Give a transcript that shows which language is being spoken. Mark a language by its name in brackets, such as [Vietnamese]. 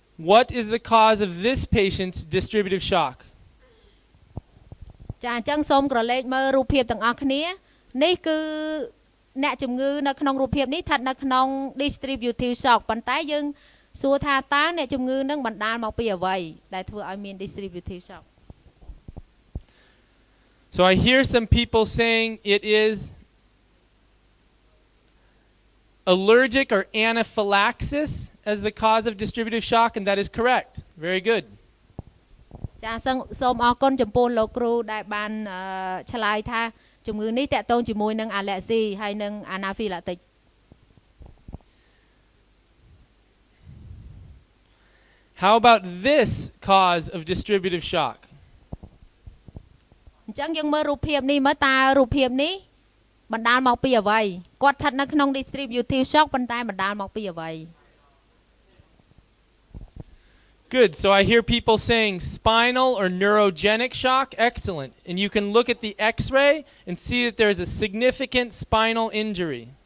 [English] What is the cause of this patient's distributive shock? [Khmer] ចាអញ្ចឹងសូមក្រឡេកមើលរូបភាពទាំងអស់គ្នានេះគឺអ្នកជំងឺនៅក្នុងរូបភាពនេះស្ថិតនៅក្នុង distributive shock ប៉ុន្តែយើងសួរថាតើអ្នកជំងឺនឹងបណ្ដាលមកពីអ្វីដែលធ្វើឲ្យមាន distributive shock [English] So I hear some people saying it is allergic or anaphylaxis as the cause of distributive shock, and that is correct. Very good. [Khmer] ចាសូមអរគុណចំពោះលោកគ្រូដែលបានឆ្លើយថាជំងឺនេះតកតងជាមួយនឹង allergy ហើយនឹង anaphylactic [English] How about this cause of distributive shock? [Khmer] អញ្ចឹងយើងមើលរូបភាពនេះមើលតើរូបភាពនេះបណ្ដាលមកពីអ្វីគាត់ស្ថិតនៅក្នុង distributive shock ប៉ុន្តែបណ្ដាលមកពីអ្វី [English] Good. So I hear people saying spinal or neurogenic shock. Excellent. And you can look at the x-ray and see that there's a significant spinal injury.